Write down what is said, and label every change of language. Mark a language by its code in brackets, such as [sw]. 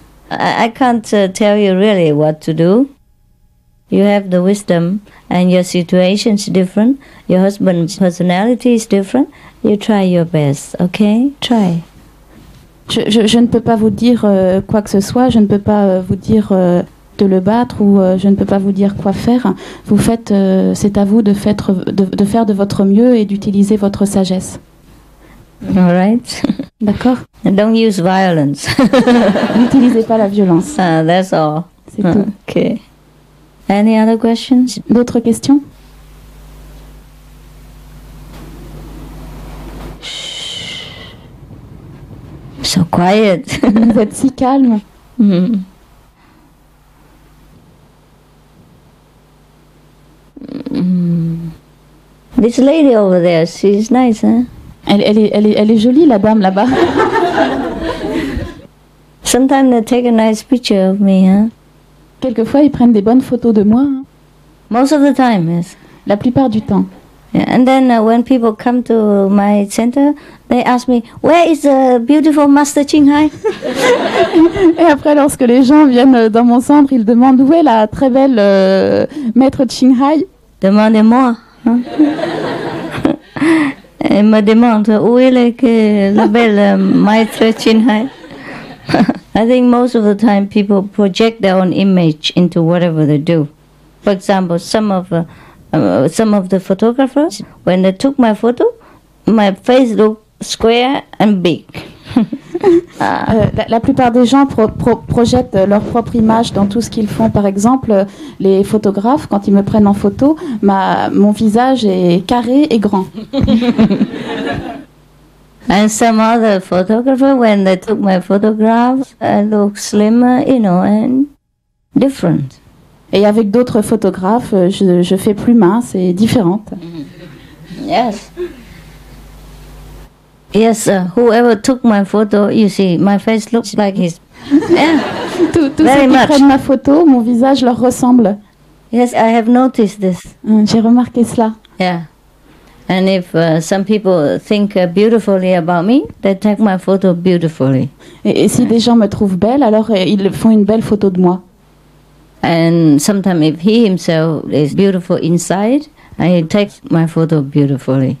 [en] I can't tell you really what to do. You have the wisdom and your situation is different. Your husband's personality is different. You try your best, okay? Try. [fr] Je ne peux pas vous dire quoi que ce soit, je ne peux pas vous dire de le battre ou je ne peux pas vous dire quoi faire. Vous faites, c'est à vous de faire de votre mieux et d'utiliser votre sagesse. [en] All right. [fr] D'accord. [en] Don't use violence. [fr] N'utilisez pas la violence. [en] That's all. [fr] C'est tout. [en] Okay. Any other questions? [fr] D'autres questions? [en] So quiet. [fr] Vous êtes si calme. [en] This lady over there, she's nice, huh? [fr] Elle est jolie, la dame là-bas. [en] Sometimes they take a nice picture of me, huh? [fr] Quelquefois, ils prennent des bonnes photos de moi. [en] Most of the time, yes. [fr] La plupart du temps. [en] Yeah, and then when people come to my center, they ask me, where is the beautiful Master Qinghai? [fr] Et après, lorsque les gens viennent dans mon centre, ils demandent où est la très belle maître Qinghai. Demandez-moi. Hein? Et me demande où est la belle maître Qinghai. [en] I think most of the time people project their own image into whatever they do. For example, some of the photographers, when they took my photo, my face looked square and big. [fr] La plupart des gens projettent leur propre image dans tout ce qu'ils font. Par exemple, les photographes, quand ils me prennent en photo, mon visage est carré et grand. [en] And some other photographers, when they took my photographs, I look slimmer, and different. [fr] Et avec d'autres photographes, je fais plus mince et différente. [en] Yes. Yes, whoever took my photo, you see, my face looks like his. Yeah. [fr] Tous ceux qui prennent ma photo, mon visage leur ressemble. [en] Yes, I have noticed this. [fr] J'ai remarqué cela. [en] Yeah. And if some people think beautifully about me, they take my photo beautifully. [fr] Et si des gens me trouvent belle, alors ils font une belle photo de moi. [en] And sometimes if he himself is beautiful inside, he takes my photo beautifully.